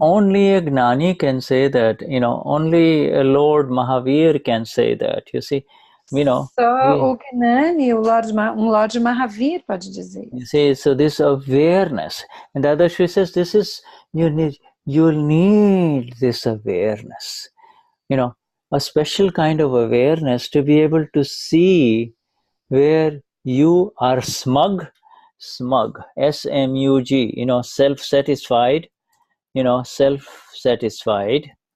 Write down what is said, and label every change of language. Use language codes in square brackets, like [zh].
[en] Only a Gnani can say that, only a Lord Mahavir can say that, you see, [pt] Só o Gnani, Lord Mahavir pode dizer. [en] You see, so this awareness, and Dadashri says you'll need this awareness, a special kind of awareness to be able to see where you are smug, S-M-U-G, self-satisfied, self-satisfied